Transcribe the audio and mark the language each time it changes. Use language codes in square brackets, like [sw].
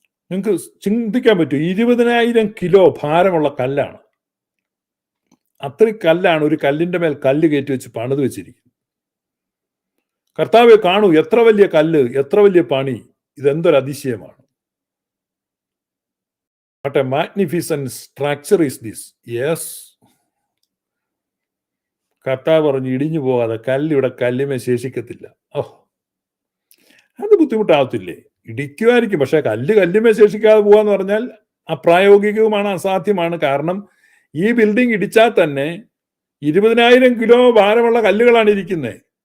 [ml] നിങ്ങൾക്ക് ചിന്തിക്കാൻ പറ്റും, 20,000 കിലോ ഭാരമുള്ള കല്ലാണ്. അത്രയും കല്ലാണ് ഒരു കല്ലിന്റെ മേൽ കല്ല് കയറ്റി വെച്ച് പണിത് വെച്ചിരിക്കുന്നത്. കർത്താവെ കാണൂ, എത്ര വലിയ കല്ല്, എത്ര വലിയ പണി! ഇതെന്തൊരു അതിശയമാണ്! [en] What a magnificent structure is this. Yes. [ml] കർത്താവ് പറഞ്ഞു, ഇടിഞ്ഞു പോകാതെ കല്ലിവിടെ കല്ലിമേ ശേഷിക്കത്തില്ല. അത് ബുദ്ധിമുട്ടാവത്തില്ലേ? ഇടിക്കുമായിരിക്കും, പക്ഷെ കല്ലിമേ ശേഷിക്കാതെ പോവാന്ന് പറഞ്ഞാൽ അപ്രായോഗികവുമാണ്, അസാധ്യമാണ്. കാരണം ഈ ബിൽഡിംഗ് ഇടിച്ചാൽ തന്നെ 20,000 കിലോ ഭാരമുള്ള കല്ലുകളാണ് ഇരിക്കുന്നത്.